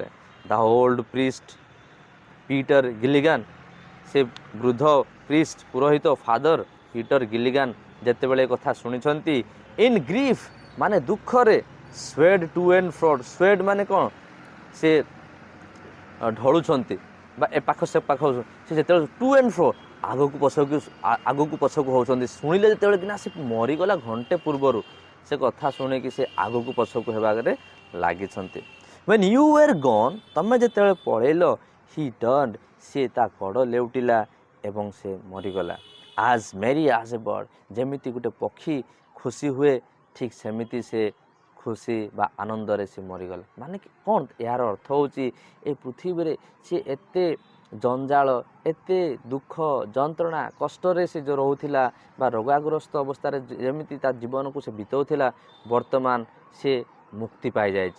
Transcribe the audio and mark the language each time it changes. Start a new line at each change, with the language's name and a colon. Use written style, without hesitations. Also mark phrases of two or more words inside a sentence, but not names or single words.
English: the old priest
Odia: ପିଟର ଗିଲିଗାନ, ସେ ବୃଦ୍ଧ ପ୍ରିଷ୍ଟ ପୁରୋହିତ ଫାଦର ପିଟର ଗିଲିଗାନ ଯେତେବେଳେ କଥା ଶୁଣିଛନ୍ତି,
English: in grief
Odia: ମାନେ ଦୁଃଖରେ,
English: swayed to and frod,
Odia: ସ୍ୱେଡ୍ ମାନେ କ'ଣ, ସେ ଢଳୁଛନ୍ତି ବା ଏ ପାଖ ସେ ପାଖ, ସେ ଯେତେବେଳେ
English: to and fro
Odia: ଆଗକୁ ପଛକୁ ହେଉଛନ୍ତି। ଶୁଣିଲେ ଯେତେବେଳେ କିନା ସେ ମରିଗଲା ଘଣ୍ଟେ ପୂର୍ବରୁ, ସେ କଥା ଶୁଣିକି ସେ ଆଗକୁ ପଛକୁ ହେବାରେ ଲାଗିଛନ୍ତି।
English: when you were gone,
Odia: ତମେ ଯେତେବେଳେ ପଳେଇଲ,
English: he turned,
Odia: ସେ ତା କଡ଼ ଲେଉଟିଲା ଏବଂ ସେ ମରିଗଲା।
English: as merry as a bird,
Odia: ଯେମିତି ଗୋଟେ ପକ୍ଷୀ ଖୁସି ହୁଏ, ଠିକ୍ ସେମିତି ସେ ଖୁସି ବା ଆନନ୍ଦରେ ସେ ମରିଗଲା। ମାନେ କ'ଣ ଏହାର ଅର୍ଥ ହେଉଛି, ଏ ପୃଥିବୀରେ ସେ ଏତେ ଜଞ୍ଜାଳ, ଏତେ ଦୁଃଖ ଯନ୍ତ୍ରଣା କଷ୍ଟରେ ସେ ଯେଉଁ ରହୁଥିଲା ବା ରୋଗାଗ୍ରସ୍ତ ଅବସ୍ଥାରେ ଯେମିତି ତା ଜୀବନକୁ ସେ ବିତାଉଥିଲା, ବର୍ତ୍ତମାନ ସେ ମୁକ୍ତି ପାଇଯାଇଛି।